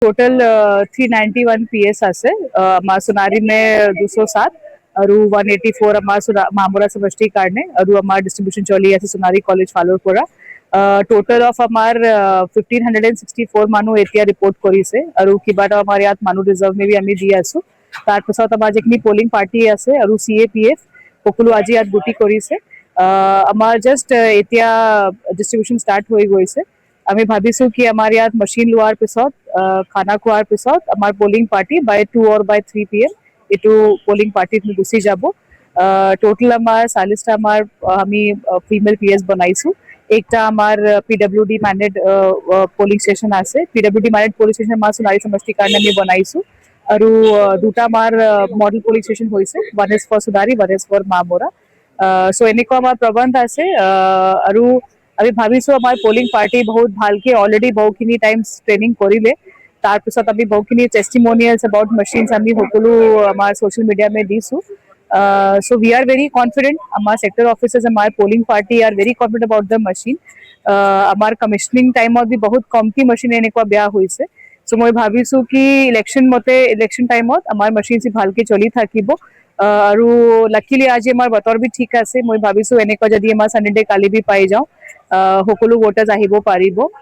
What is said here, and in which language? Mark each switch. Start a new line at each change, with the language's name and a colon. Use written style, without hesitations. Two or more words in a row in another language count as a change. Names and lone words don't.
Assamese: टोटल 391 PS আছে সোনাৰী নে 207 আৰু 184 আমাৰ মামৰা সমষ্টিৰ কাৰণে আৰু আমাৰ ডিস্ট্ৰিবিউশন চলি আছে সোনাৰী কলেজ ফালৰ পৰা
English: total of
Assamese: আমাৰ 1564 মানুহ এতিয়া ৰিপৰ্ট কৰিছে আৰু কিবা এটা আমাৰ ইয়াত মানুহ ৰিজাৰ্ভ মে আমি দি আছো তাৰপিছত আমাৰ যিখিনি
English: polling party
Assamese: আছে আৰু CAPF সকলো আজি ইয়াত গুটি কৰিছে আমাৰ জাষ্ট এতিয়া
English: distribution start
Assamese: হৈ গৈছে আমি ভাবিছো কি আমাৰ ইয়াত মচিন লোৱাৰ পিছত খানা খোৱাৰ পিছত আমাৰ
English: polling party by 2 or by 3 PM
Assamese: এইটো পলিং পাৰ্টিত গুচি যাব টোটেল আমাৰ 40টা আমাৰ আমি
English: female PS
Assamese: বনাইছো একটা আমাৰ
English: PWD managed polling station
Assamese: আছে
English: PWD managed polling station
Assamese: আমাৰ সোনাৰী সমষ্টিৰ কাৰণে আমি বনাইছো আৰু দুটা আমাৰ
English: model polling station
Assamese: হৈছে
English: one is for
Assamese: সোনাৰী
English: one is for
Assamese: মামৰা সো এনেকুৱা আমাৰ প্ৰবন্ধ আছে আৰু আমি ভাবিছো আমাৰ পলিং পাৰ্টি বহুত ভালকে অলৰেডি বহুখিনি
English: times training
Assamese: কৰিলে তাৰপিছত আমি বহুখিনি
English: testimonials about machines
Assamese: আমি সকলো আমাৰ
English: social medium
Assamese: দিছোঁ
English: so we are very confident
Assamese: আমাৰ
English: sector officers
Assamese: আমাৰ
English: polling party are very confident about the machine
Assamese: আমাৰ
English: commissioning time
Assamese: বি বহুত কমটি মেচিন এনেকুৱা বেয়া হৈছে so মই ভাবিছো কি
English: election time
Assamese: আমাৰ মেচিন ভালকে চলি থাকিব আৰু লাকিলি আজি আমাৰ বতৰ বি ঠিক আছে মই ভাবিছো এনেকুৱা যদি আমাৰ চানডে কালি বি পাই যাওঁ সকলো ভোটাৰ্ছ আহিব পাৰিব